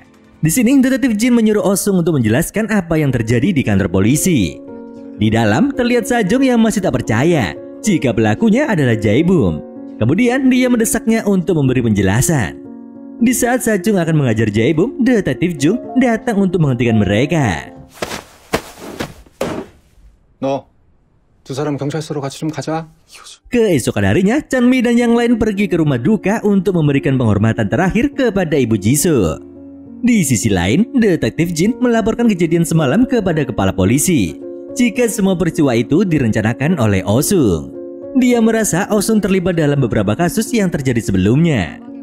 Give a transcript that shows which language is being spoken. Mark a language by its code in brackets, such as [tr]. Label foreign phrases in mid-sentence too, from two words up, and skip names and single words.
[id] Di sini, detektif Jin menyuruh Osung untuk menjelaskan apa yang terjadi di kantor polisi. Di dalam terlihat Sajung yang masih tak percaya jika pelakunya adalah Jae-bum. Kemudian dia mendesaknya untuk memberi penjelasan. Di saat Sajung akan mengajar Jae-bum, detektif Jung datang untuk menghentikan mereka. [ko] 너, 두 사람 경찰서로 같이 좀 가자. [id] Keesokan harinya, Chanmi dan yang lain pergi ke rumah duka untuk memberikan penghormatan terakhir kepada ibu Jisoo. Di sisi lain, detektif Jin melaporkan kejadian semalam kepada kepala polisi. Jika semua peristiwa itu direncanakan oleh Osung. Dia merasa Osung terlibat dalam beberapa kasus yang terjadi sebelumnya.